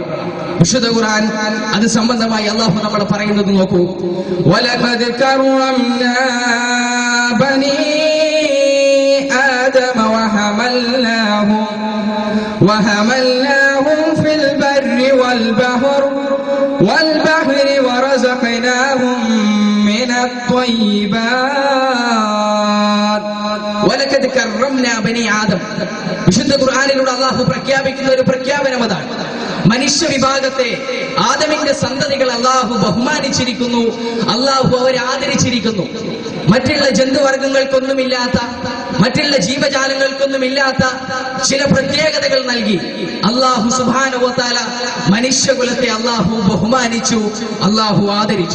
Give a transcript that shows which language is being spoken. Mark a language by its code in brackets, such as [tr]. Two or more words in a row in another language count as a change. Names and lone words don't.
[ml] വിശുദ്ധ ഖുർആൻ അത് സംബന്ധമായി അല്ലാഹു നമ്മൾ പറയുന്നത് നോക്കൂ. [ar] ولقد كرمنا بني آدم وحملناهم في البر والبحر ورزقناهم من الطيبات ولقد كرمنا بني آدم. [ml] വിശുദ്ധ ഖുർആനിലൂടെ അല്ലാഹു പ്രഖ്യാപിക്കുന്ന ഒരു പ്രഖ്യാപനം അതാണ്. മനുഷ്യ വിഭാഗത്തെ, ആദമിന്റെ സന്തതികൾ അല്ലാഹു ബഹുമാനിച്ചിരിക്കുന്നു, അല്ലാഹു അവരെ ആദരിച്ചിരിക്കുന്നു. മറ്റുള്ള ജന്തുവർഗങ്ങൾക്കൊന്നുമില്ലാത്ത, മറ്റുള്ള ജീവജാലങ്ങൾക്കൊന്നുമില്ലാത്ത ചില പ്രത്യേകതകൾ നൽകി അല്ലാഹു [ar] سبحانه وتعالى [ml] മനുഷ്യകുലത്തെ അല്ലാഹു ബഹുമാനിച്ചു, അല്ലാഹു ആദരിച്ചു.